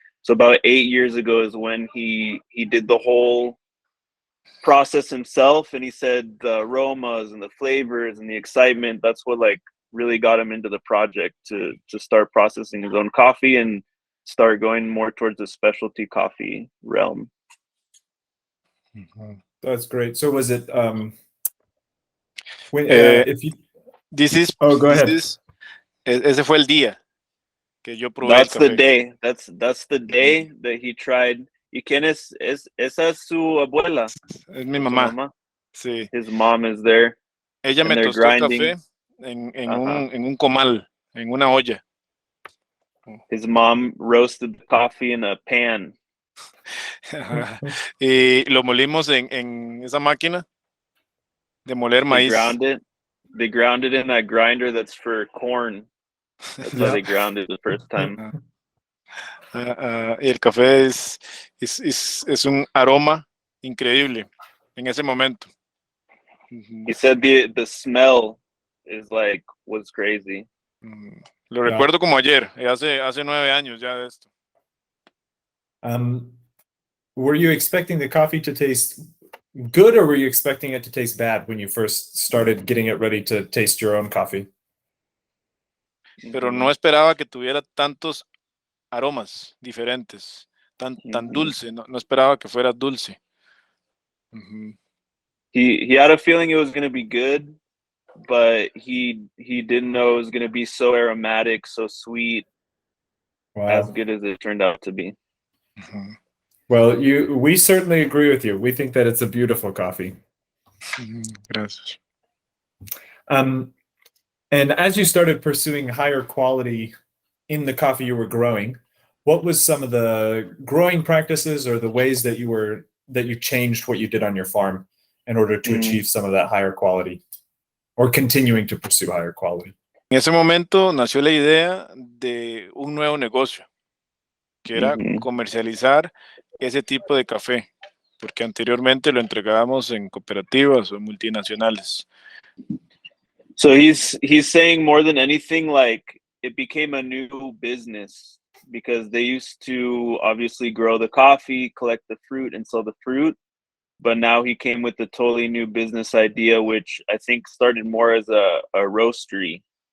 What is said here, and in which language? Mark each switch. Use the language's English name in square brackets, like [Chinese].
[English] So about 8 years ago is when he did the whole process himself, and he said the aromas and the flavors and the excitement, that's what like really got him into the project to start processing his own coffee and start going more towards the specialty coffee realm. That's great. So was it when if you go ahead. [Spanish] Ese fue el día que yo probé [English] That's [Spanish] el café. [English] the day. That's the day that he tried. [Spanish] ¿Y quién es? Esa es su abuela. Es mi mamá. Sí. [English] His mom is there. [Spanish] Ella me tostó el café en un comal, en una olla. [English] His mom roasted the coffee in a pan. [Spanish] Y lo molimos en esa máquina de moler maíz. [English] They ground it in that grinder that's for corn. That's why they ground it the first time. [Spanish] Y el café es un aroma increíble en ese momento. [English] He said the smell was crazy. [Spanish] Lo recuerdo como ayer, hace 9 años ya de esto. [English] Were you expecting the coffee to taste good, or were you expecting it to taste bad when you first started getting it ready to taste your own coffee? [Spanish] Pero no esperaba que tuviera tantos aromas diferentes, tan dulce, no esperaba que fuera dulce. [English] He had a feeling it was going to be good, but he didn't know it was going to be so aromatic, so sweet, as good as it turned out to be. Well, we certainly agree with you. We think that it's a beautiful coffee. [Spanish] Gracias. [English] And as you started pursuing higher quality in the coffee you were growing, what was some of the growing practices or the ways that you changed what you did on your farm in order to achieve some of that higher quality, or continuing to pursue higher quality? [Spanish] En ese momento nació la idea de un nuevo negocio, que era comercializar ese tipo de café, porque anteriormente lo entregábamos en cooperativas o multinacionales. [English] So he's saying more than anything, like, it became a new business because they used to obviously grow the coffee, collect the fruit, and sell the fruit. But now he came with a totally new business idea, which I think started more as a roastery.